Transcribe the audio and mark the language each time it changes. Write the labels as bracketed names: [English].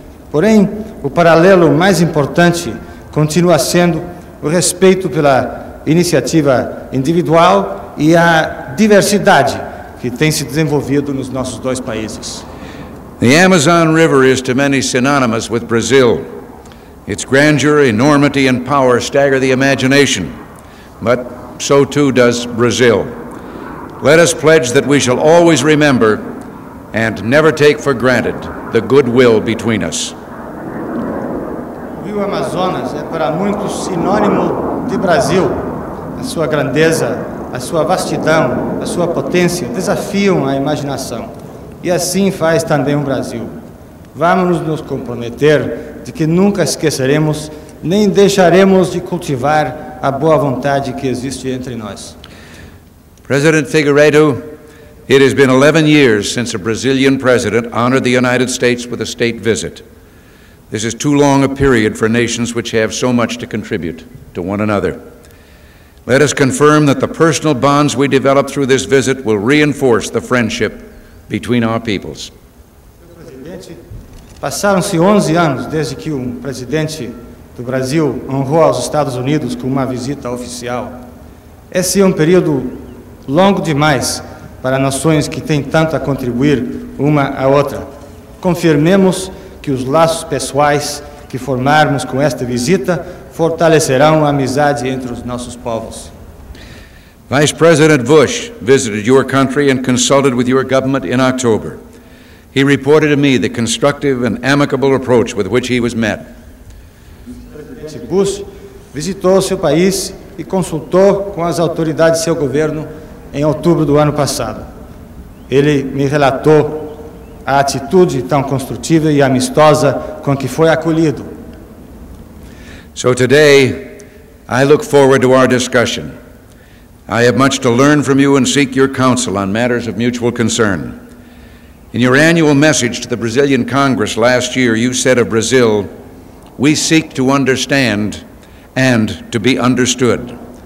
[Portuguese] Porém, o paralelo mais importante continua sendo o respeito pela iniciativa individual e a diversidade que tem se desenvolvido nos nossos dois países. [English] The Amazon River is to many synonymous with Brazil. Its grandeur, enormity, and power stagger the imagination, but so too does Brazil. Let us pledge that we shall always remember and never take for granted the goodwill between us. [Portuguese] O Rio Amazonas é para muitos sinônimo de Brasil. A sua grandeza, a sua vastidão, a sua potência desafiam a imaginação. E assim faz também o Brasil. Vamos nos comprometer de que nunca esqueceremos nem deixaremos de cultivar a boa vontade que existe entre nós. [English] President Figueiredo, it has been 11 years since a Brazilian president honored the United States with a state visit. This is too long a period for nations which have so much to contribute to one another. Let us confirm that the personal bonds we develop through this visit will reinforce the friendship between our peoples. [Portuguese] Passaram-se 11 anos desde que um presidente do Brasil honrou aos Estados Unidos com uma visita oficial. Esse é um período longo demais para nações que têm tanto a contribuir uma à outra. Confirmemos que os laços pessoais que formarmos com esta visita fortalecerão a amizade entre os nossos povos. [English] Vice President Bush visited your country and consulted with your government in October. He reported to me the constructive and amicable approach with which he was met. [Portuguese] O presidente Bush visitou seu país e consultou com as autoridades de seu governo em outubro do ano passado. Ele me relatou a atitude tão construtiva e amistosa com que foi acolhido. [English] So today, I look forward to our discussion. I have much to learn from you and seek your counsel on matters of mutual concern. In your annual message to the Brazilian Congress last year, you said of Brazil, "We seek to understand and to be understood."